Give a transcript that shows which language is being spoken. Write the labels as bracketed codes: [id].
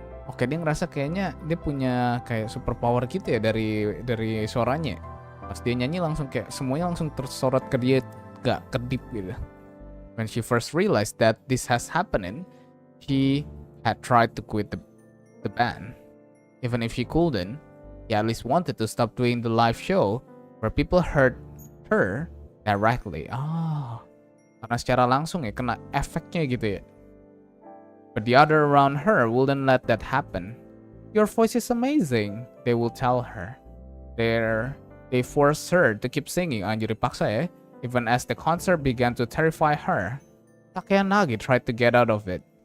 [id] Oke, dia ngerasa kayaknya dia punya kayak superpower gitu ya dari suaranya. Pas dia nyanyi langsung kayak semuanya langsung tersorot ke dia, gak kedip gitu. [en] When she first realized that this has happening, she had tried to quit the band. Even if she couldn't, she at least wanted to stop doing the live show where people heard her directly. [id] Karena secara langsung ya kena efeknya gitu ya. [en] But the other around her wouldn't let that happen. Your voice is amazing, they will tell her. They force her to keep singing. [id] Anjir dipaksa ya. [en] Even as the concert began to terrify her, Takayanagi tried to get out of it.